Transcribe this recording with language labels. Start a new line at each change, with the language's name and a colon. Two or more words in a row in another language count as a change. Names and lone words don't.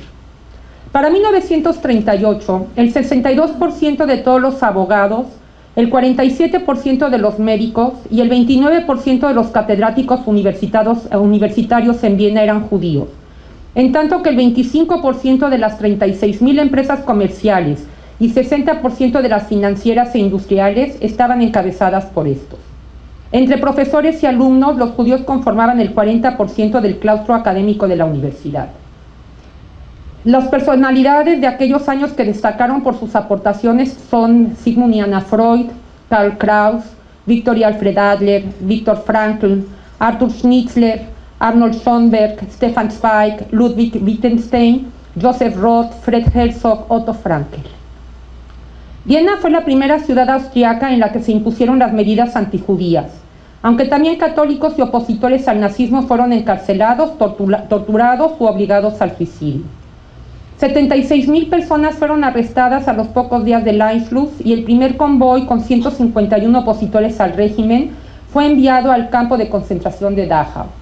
Spanish: Para 1938, el 62% de todos los abogados, el 47% de los médicos y el 29% de los catedráticos universitarios en Viena eran judíos, en tanto que el 25% de las 36.000 empresas comerciales y 60% de las financieras e industriales estaban encabezadas por estos. Entre profesores y alumnos, los judíos conformaban el 40% del claustro académico de la universidad. Las personalidades de aquellos años que destacaron por sus aportaciones son Sigmund y Anna Freud, Karl Kraus, Viktor y Alfred Adler, Viktor Frankl, Arthur Schnitzler, Arnold Schoenberg, Stefan Zweig, Ludwig Wittgenstein, Joseph Roth, Fred Herzog, Otto Frankl. Viena fue la primera ciudad austriaca en la que se impusieron las medidas antijudías, aunque también católicos y opositores al nazismo fueron encarcelados, torturados u obligados al suicidio. 76.000 personas fueron arrestadas a los pocos días del Anschluss, y el primer convoy con 151 opositores al régimen fue enviado al campo de concentración de Dachau.